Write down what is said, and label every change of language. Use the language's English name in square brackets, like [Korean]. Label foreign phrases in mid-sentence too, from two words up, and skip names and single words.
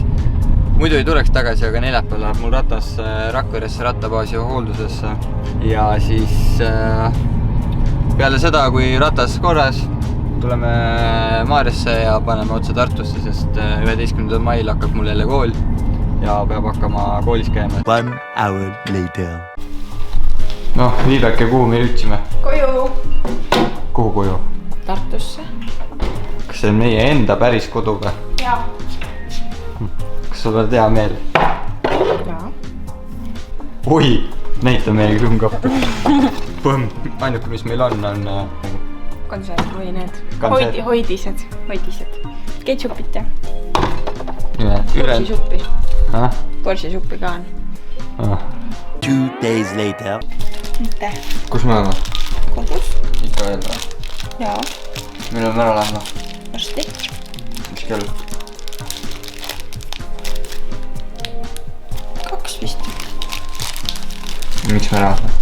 [Estonian] Muidu ei tuleks tagasi, aga neljapäeval läheb mul ratas Rakveresse rattabaasi hooldusesse ja siis peale seda, kui ratas korras, tuleme Maarjasse ja paneme otse Tartusse, sest 11. mail hakkab mul jälle kool ja peab hakkama koolis käima. [English] 1 hour later. [Estonian] Noh, Viibeke, kuhu me jõudsime? Koju. Kuhu koju? Tartusse. Kas see on meie enda päris kodu või? Jaa. Kas sul oled hea meel? Jaa. Oi, näita meie külmkappi. Ainuke, mis meil on konserv või need Konserv. hoidised. Ketšupit ja Ülejäänud borsisuppi ka on. [English] 2 days later. [Estonian] Mitte. Kus me oleme? Kodus? Ikka veel või? Jaa. Millal me ära lähme? Varsti. Mis kell? 2 vist. Miks me ära lähme?